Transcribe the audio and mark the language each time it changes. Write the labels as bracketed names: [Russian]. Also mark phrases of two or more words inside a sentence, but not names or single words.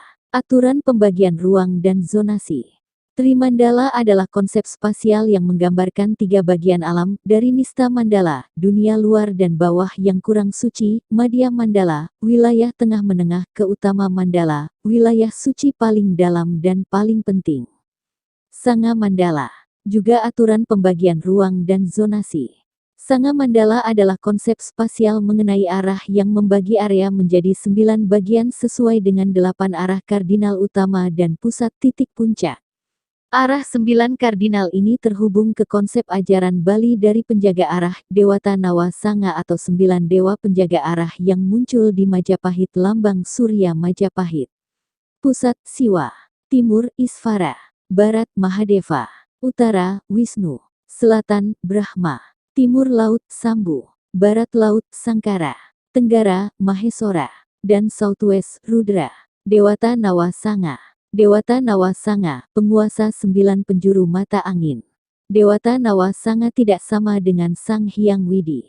[Indonesian] Aturan pembagian ruang dan zonasi. Trimandala adalah konsep spasial yang menggambarkan 3 bagian alam, dari Nista Mandala, dunia luar dan bawah yang kurang suci, Madhya Mandala, wilayah tengah menengah ke Utama Mandala, wilayah suci paling dalam dan paling penting. Sanga Mandala. Juga aturan pembagian ruang dan zonasi. Sanga Mandala adalah konsep spasial mengenai arah yang membagi area menjadi 9 bagian sesuai dengan 8 arah kardinal utama dan pusat titik puncak. Arah 9 kardinal ini terhubung ke konsep ajaran Bali dari penjaga arah, Dewata Nawa Sanga atau 9 dewa penjaga arah yang muncul di Majapahit lambang Surya Majapahit. Pusat Siwa. Timur Isvara. Barat Mahadeva. Utara Wisnu. Selatan Brahma. Timur Laut Sambu. Barat Laut Sangkara. Tenggara Mahesora. Dan Southwest Rudra. Dewata Nawa Sanga. Dewata Nawa Sanga, penguasa 9 penjuru mata angin. Dewata Nawa Sanga tidak sama dengan Sang Hyang Widi.